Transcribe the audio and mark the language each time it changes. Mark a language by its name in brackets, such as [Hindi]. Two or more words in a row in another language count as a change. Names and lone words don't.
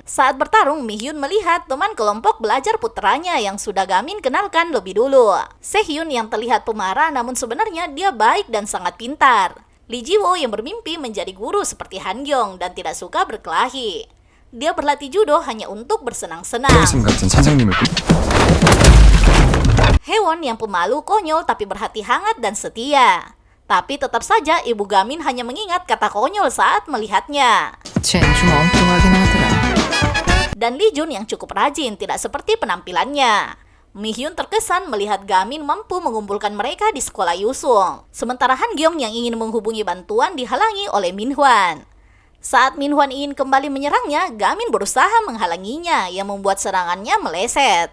[Indonesian] Saat bertarung, Mi Hyun melihat teman kelompok belajar putranya yang sudah Gamin kenalkan lebih dulu. Sehyun yang terlihat pemarah namun sebenarnya dia baik dan sangat pintar. Lee Jiwo yang bermimpi menjadi guru seperti Han Gyeong dan tidak suka berkelahi. Dia berlatih judo hanya untuk bersenang-senang. [Korean] 교수님 같은 선생님을 [Indonesian] Hewon yang pemalu, konyol tapi berhati hangat dan setia. Tapi tetap saja ibu Gamin hanya mengingat kata konyol saat melihatnya. [Korean] 쟨 좀 엉뚱하긴 하더라. [Indonesian] Dan Lee Jun yang cukup rajin, tidak seperti penampilannya. Mi Hyun terkesan melihat Gamin mampu mengumpulkan mereka di sekolah Yusung. Sementara Han Gyeong yang ingin menghubungi bantuan dihalangi oleh Min Hwan. Saat Min Hwan ingin kembali menyerangnya, Gamin berusaha menghalanginya yang membuat serangannya meleset.